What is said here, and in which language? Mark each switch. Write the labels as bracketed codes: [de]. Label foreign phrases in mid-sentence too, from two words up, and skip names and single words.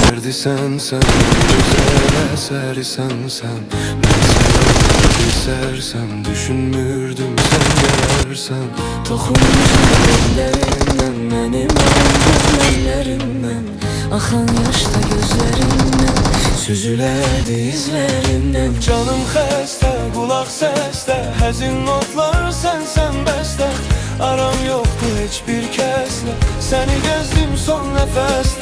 [tr] derdi sen güzel eseri sen. Ben seni istersem düşünmürdüm sen gelersen. [az] Toxunmuşam ellerinden, benim aldığım ellerimden, axan yaşda gözlerimden, süzülerdi izlerimden. Canım xəstə, qulaq səsdə, həzin notlar sən bəstə. Aram yoxdur heç bir kəslə, səni gəzdim son nəfəsdə.